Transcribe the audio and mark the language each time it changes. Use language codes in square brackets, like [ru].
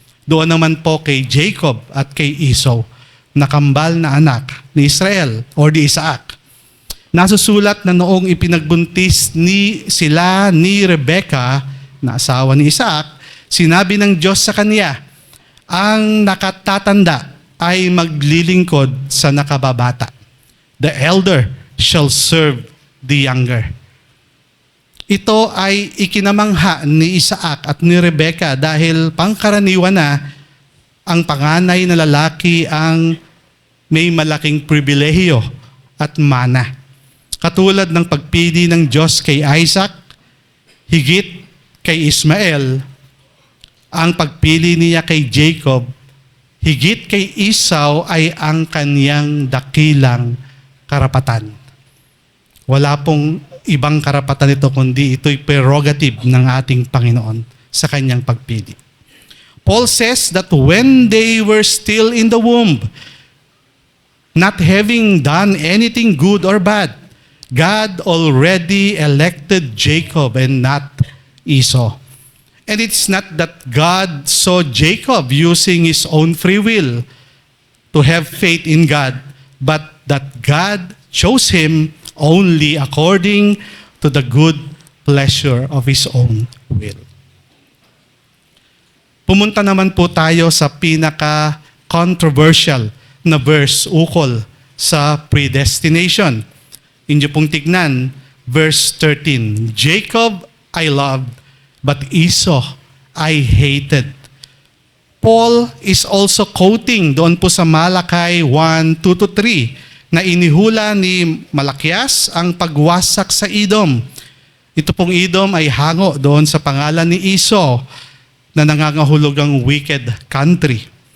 [tl] Doon naman po kay Jacob at kay Esau, na kambal na anak ni Israel or ni Isaac. Nasusulat na noong ipinagbuntis sila ni Rebecca, na asawa ni Isaac, sinabi ng Diyos sa kanya, ang nakatatanda ay maglilingkod sa nakababata. [en] The elder shall serve the younger. [tl] Ito ay ikinamangha ni Isaac at ni Rebecca dahil pangkaraniwan na ang panganay na lalaki ang may malaking pribilehiyo at mana. Katulad ng pagpili ng Diyos kay Isaac, higit kay Ismael, ang pagpili niya kay Jacob, higit kay Esau ay ang kaniyang dakilang karapatan. Wala pong ibang karapatan ito, kundi ito'y prerogative ng ating Panginoon sa kanyang pagpili. [en] Paul says that when they were still in the womb, not having done anything good or bad, God already elected Jacob and not Esau. And it's not that God saw Jacob using his own free will to have faith in God, but that God chose him only according to the good pleasure of his own will. [tl] Pumunta naman po tayo sa pinaka-controversial na verse ukol sa predestination. Inyo pong tignan, verse 13. [en] Jacob I loved, but Esau I hated. [tl] Paul is also quoting doon po sa Malakay 1:2-3 na inihula ni Malakias ang pagwasak sa Edom. Ito pong Edom ay hango doon sa pangalan ni Esau na nangangahulugang wicked country.